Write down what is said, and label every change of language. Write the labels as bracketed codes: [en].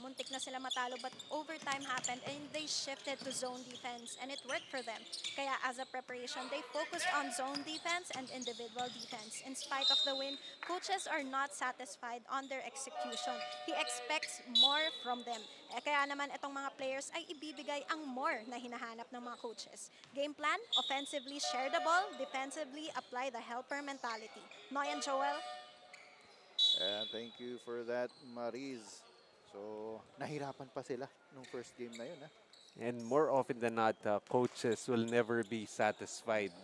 [tl] Muntik na sila matalo, [en] but overtime happened and they shifted to zone defense and it worked for them. Kaya as a preparation, they focused on zone defense and individual defense. In spite of the win, coaches are not satisfied on their execution. He expects more from them. [tl] Kaya naman itong mga players ay ibibigay ang more na hinahanap ng mga coaches. [en] Game plan, offensively share the ball, defensively apply the helper mentality. Noy and Joel? And thank you for that, Mariz. So, [tl] nahirapan pa sila nung first game na yun. [en] And more often than not, coaches will never be satisfied.